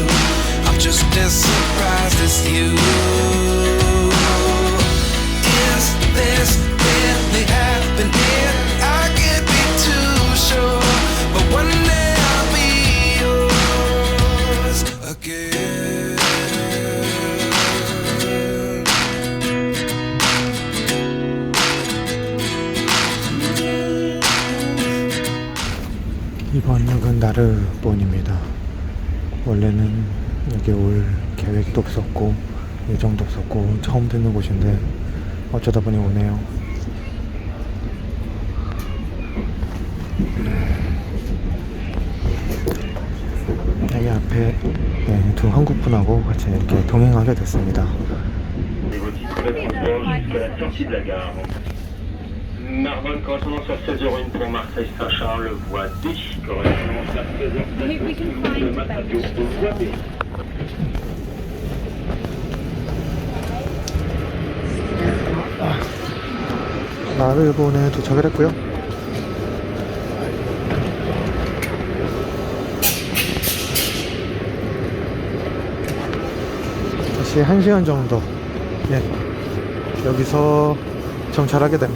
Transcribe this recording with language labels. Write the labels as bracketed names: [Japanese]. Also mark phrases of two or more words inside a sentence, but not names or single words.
[English] I'm just as surprised as you. Is this really happening? I can't be too sure, but one day I'll be yours again. [Korean] 이번 역은 나르본입니다. 원래는 여기 올 계획도 없었고 예정도 없었고 처음 듣는 곳인데 어쩌다 보니 오네요. 여기 앞에 두 한국분하고 같이 이렇게 동행하게 됐습니다. [French] Narbonne correspondance sur 16h01 pour Marseille Saint-Charles, voie D, correspondance à 16h04 de Matador, voie B. [Korean] 나르본에 도착을 했고요. 다시 1시간 정도 여기서 정찰하게 됩니다.